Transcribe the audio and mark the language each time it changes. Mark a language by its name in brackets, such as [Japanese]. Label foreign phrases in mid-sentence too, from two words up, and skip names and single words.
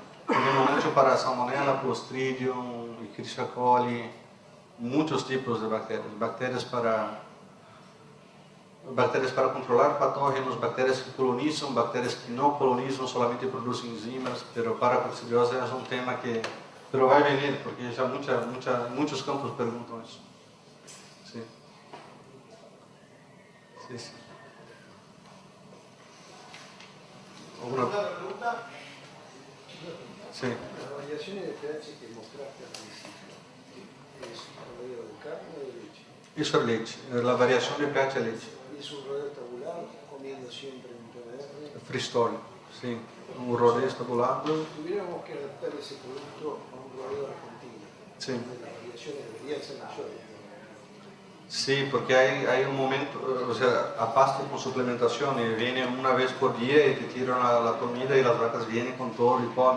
[Spanish] Tenemos mucho para salmonella, Clostridium, Escherichia coli, muchos tipos de bacterias. Bacterias para controlar patógenos, bacterias que colonizam, bacterias que no colonizam, solamente producen enzimas, pero para coccidiosis es un tema que... [Portuguese] Pero vai venir, porque já muitos campos perguntam isso. Sim. [Spanish] Sí. ¿Alguna pregunta? Sí. Las variaciones de pH que mostraste al principio, ¿es un rodeo de carne o de leche? [Portuguese] Isso é leite. A variação de pH é leite. [Spanish] ¿Es un rodeo tabular comiendo siempre un TBR? [Portuguese] Freestyle, sim. Um rodeio estabulado. [Spanish] Tuviéramos que adaptar ese producto a un rodeo argentino. Sí. Las variaciones deberían ser mayores. Sí, porque hay un momento, o sea, a pasto con suplementación y viene una vez por día y te tiran la comida y las vacas vienen con todo y comen.